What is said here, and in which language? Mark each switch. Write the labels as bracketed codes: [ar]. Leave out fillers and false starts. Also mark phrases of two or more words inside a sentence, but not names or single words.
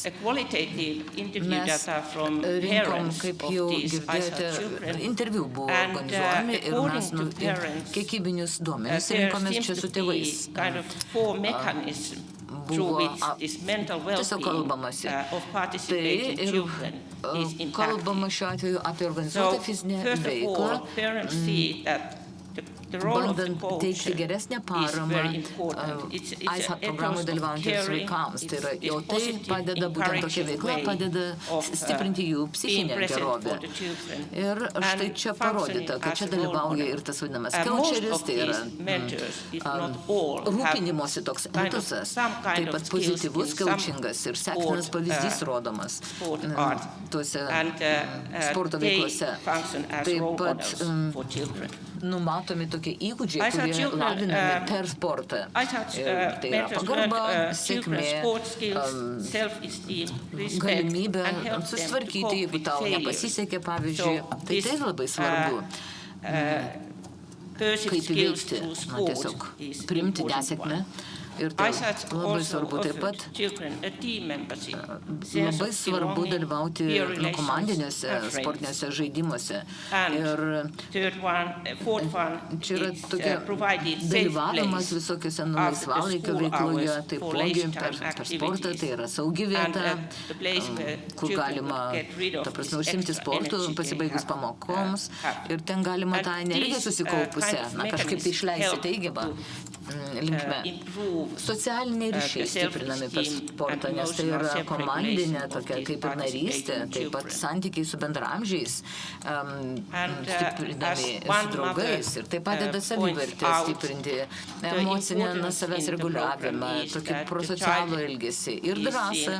[lt] Mes rinkom, kaip jau girdėjote, interviu buvo organizuojami ir mes kiekybinius duomenis rinkomės čia su tėvais. Buvo tiesiog kalbamasi. Tai ir kalbama šiuo atveju apie organizuotą fizinę veiklą. [en] the role of the [lt] bandant [en] coach [lt] teikti geresnę [en] is [lt] paramą [en] very important. It's ISAT an [lt] programų [en] ethos of [lt] dalyvaujantiems [en] caring, [lt] vaikams. Tai yra, [en] it's [lt] jau tai [en] positive, [lt] padeda, būtent tokia [en] encouraging [lt] veikla [en] way [lt] padeda [en] of, [lt] stiprinti jų [en] being [lt] psichinę [en] present [lt] gerovę. [en] for the children. [lt] Ir štai [en] And [lt] čia [en] functioning [lt] parodyta, kad [en] as [lt] čia [en] a role [lt] dalyvauja [en] model. [lt] ir tas vadinamas [en] Most [lt] coacheris, [en] of [lt] tai yra [en] these mentors, if not all, [lt] rūpinimosi toks [en] kind of [lt] etusas, [en] some kind [lt] taip [en] of [lt] pat [en] skills [lt] pozityvus [en] in some [lt] coachingas ir sektinas [en] sport, [lt] pavyzdys rodomas [en] sport art. [lt] tuose [en] And [lt] sporto [en] they [lt] veiklose. [en] function as [lt] Taip [en] role [lt] pat [en] models for children. [lt] numatomi tokie įgūdžiai, ISAT kurie [en] children, [lt] lavinami per sportą. ISAT Ir tai yra [en] mentors [lt] pagarba, [en] learn [lt] sėkmė, [en] children's sport skills, self-esteem, respect, [lt] galimybė [en] and help them to [lt] susitvarkyti, [en] cope [lt] jeigu [en] with [lt] tau [en] failures. [lt] nepasisekė, pavyzdžiui. [en] So [lt] Tai [en] this, [lt] labai svarbu. [en] Perceived [lt] Kaip [en] skills [lt] įveikti, [en] through [lt] na, [en] sport [lt] tiesiog [en] is [lt] priimti [en] important [lt] nesėkmę. [en] one. [lt] Ir tai ISAT labai [en] also [lt] svarbu taip pat. [en] offered children a team membership, sense [lt] Labai [en] of [lt] svarbu [en] belonging, [lt] dalyvauti [en] peer relations, [lt] komandiniuose [en] and friends. [lt] sportiniuose žaidimuose. [en] And [lt] Ir [en] fourth one [lt] čia yra [en] is [lt] tokia [en] provided safe [lt] dalyvavimas [en] place [lt] visokiuose [en] after the [lt] laisvalaikio [en] school [lt] veikloje, [en] hours for [lt] taipogi [en] leisure [lt] per [en] time [lt] sportą, tai yra saugi [en] and [lt] vieta, [en] the place where [lt] kur [en] children [lt] galima, [en] get rid of [lt] ta prasme, [en] this [lt] užsimti [en] extra [lt] sportu, [en] energy they [lt] pasibaigus [en] have, [lt] pamokoms, [en] have. [lt] ir ten galima [en] And [lt] tą energiją [en] these, [lt] susikaupusią, [en] kind of [lt] na, kažkaip tai išleisti [en] mechanisms [lt] teigiamą linkme. [en] improve [lt] Socialiniai ryšiai stiprinami per sportą, nes tai yra komandinė tokia kaip ir narystė, taip pat santykiai su bendramžiais stiprinami su draugais ir tai padeda savivertę stiprinti, emocinę savęs reguliavimą, tokį prosocialų elgesį ir drąsą.